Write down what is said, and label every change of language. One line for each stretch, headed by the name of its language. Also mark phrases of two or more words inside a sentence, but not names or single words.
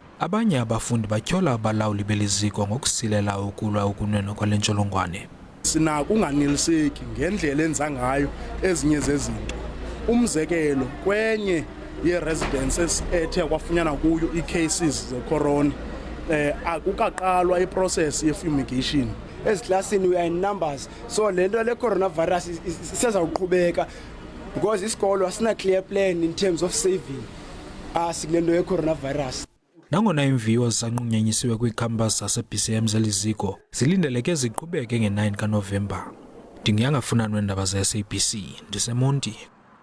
Xhosa: Abanye abafundi batyhola abalawuli beliziko ngokusilela ukulwa ukunwenwa kwale ntsholongwane. Sinako unganeliseki ngendlela enza ngayo ezinye zezinto. Umzekelo kwenye ye-residences ethe kwafunyanwa kuyo i-cases ze-corona, akukaqalwa i-process ye-fumigation.
English: Eziklasini we are in numbers, so
Xhosa: lento le coronavirus isezawuqhubeka
English: because
Xhosa: isikolo asina
English: clear plan in terms of saving
Xhosa: asilento ye coronavirus. Nangona imviwo zisanqunyanyisiwe kwikhampasi zase-PCM zeliziko zilindeleke ziqhubeke nge-9 kaNovemba. Ndingiyanga Funani weendaba ze-SABC, ndiseMonti.